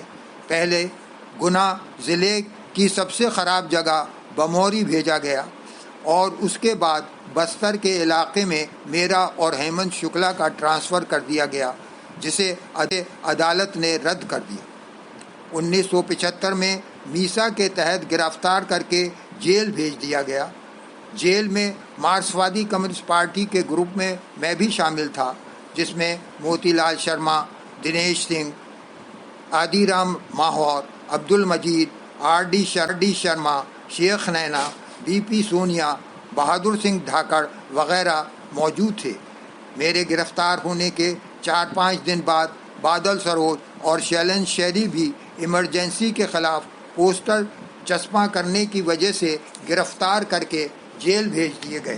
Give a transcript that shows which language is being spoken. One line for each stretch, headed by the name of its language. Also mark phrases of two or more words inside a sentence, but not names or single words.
Urdu: پہلے گنا ضلع کی سب سے خراب جگہ بموری بھیجا گیا، اور اس کے بعد بستر کے علاقے میں میرا اور ہیمنت شکلا کا ٹرانسفر کر دیا گیا، جسے عدالت نے رد کر دیا۔ 1975 میں میسا کے تحت گرفتار کر کے جیل بھیج دیا گیا۔ جیل میں مارکسوادی کمیونسٹ پارٹی کے گروپ میں بھی شامل تھا، جس میں موتی لال شرما، دنیش سنگھ، آدی رام ماہور، عبد المجید، آر ڈی شرما، شیخ نینا، بی پی سونیا، بہادر سنگھ دھاکڑ وغیرہ موجود تھے۔ میرے گرفتار ہونے کے 4-5 دن بعد بادل سروج اور شیلن شیری بھی ایمرجنسی کے خلاف پوسٹر چسپاں کرنے کی وجہ سے گرفتار کر کے جیل بھیج دیے گئے۔